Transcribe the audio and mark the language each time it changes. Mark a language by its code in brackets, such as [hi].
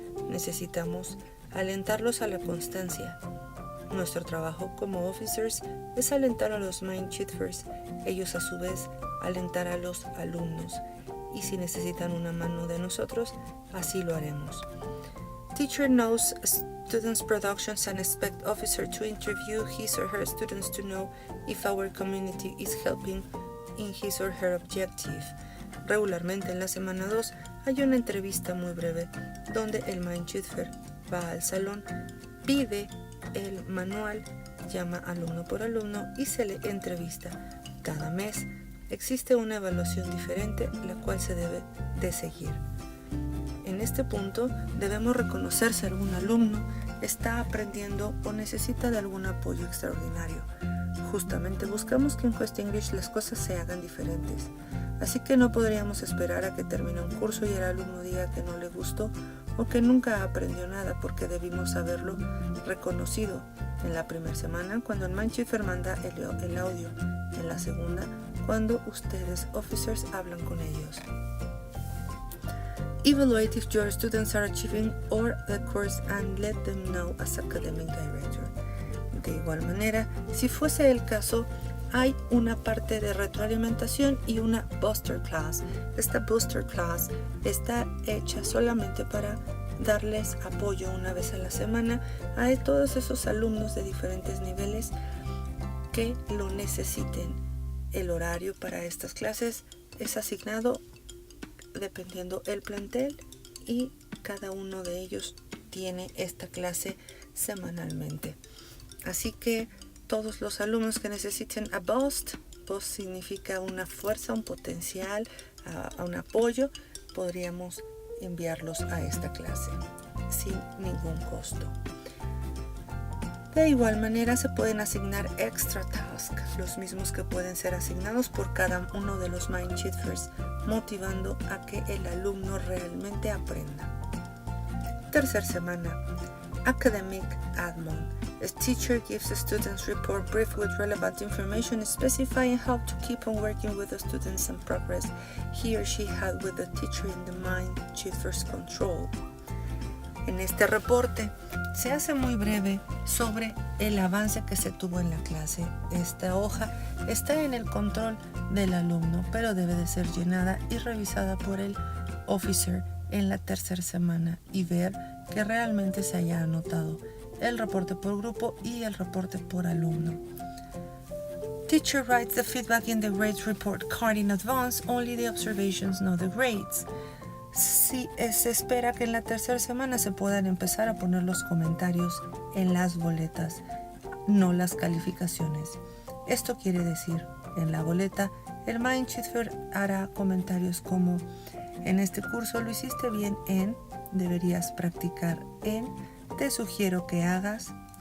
[es] Necesitamos alentarlos a la constancia. Nuestro trabajo como officers es alentar a los Mindshifters, ellos a su vez alentar a los alumnos, y si necesitan una mano de nosotros, así lo haremos. [en] Teacher knows students' productions and expect officer to interview his or her students to know if our community is helping in his or her objective. [es] Regularmente en la semana 2 hay una entrevista muy breve donde el Mindshifter va al salón, pide el manual, llama alumno por alumno y se le entrevista. Cada mes existe una evaluación diferente, la cual se debe de seguir. En este punto debemos reconocer si algún alumno está aprendiendo o necesita de algún apoyo extraordinario. Justamente buscamos que en Quest English las cosas se hagan diferentes. Así que no podríamos esperar a que termine un curso y el alumno diga que no le gustó o que nunca aprendió nada, porque debimos haberlo reconocido en la primera semana cuando el Mindshifter manda el audio, en la segunda cuando ustedes, officers, hablan con ellos. [en] Evaluate if your students are achieving or the course and let them know as academic director. [es] De igual manera, si fuese el caso, hay una parte de retroalimentación y una booster class. Esta booster class está hecha solamente para darles apoyo una vez a la semana a todos esos alumnos de diferentes niveles que lo necesiten. El horario para estas clases es asignado dependiendo el plantel y cada uno de ellos tiene esta clase semanalmente. Así que todos los alumnos que necesiten a boost significa una fuerza, un potencial, un apoyo, podríamos enviarlos a esta clase sin ningún costo. De igual manera se pueden asignar extra tasks, los mismos que pueden ser asignados por cada uno de los Mindshifters, motivando a que el alumno realmente aprenda. Tercera semana, Academic Admon. [en] A teacher gives the students report brief with relevant information specifying how to keep on working with the students and progress he or she had with the teacher in the Mindshifter's control. [es] En este reporte se hace muy breve sobre el avance que se tuvo en la clase. Esta hoja está en el control del alumno, pero debe de ser llenada y revisada por el officer en la tercera semana y ver que realmente se haya anotado el reporte por grupo y el reporte por alumno. [en] Teacher writes the feedback in the grades report card in advance, only the observations, not the grades. [es] Sí, se espera que en la tercera semana se puedan empezar a poner los comentarios en las boletas, no las calificaciones. Esto quiere decir, en la boleta, el Mindshifter hará comentarios como: en este curso lo hiciste bien en, deberías practicar en, te sugiero que hagas.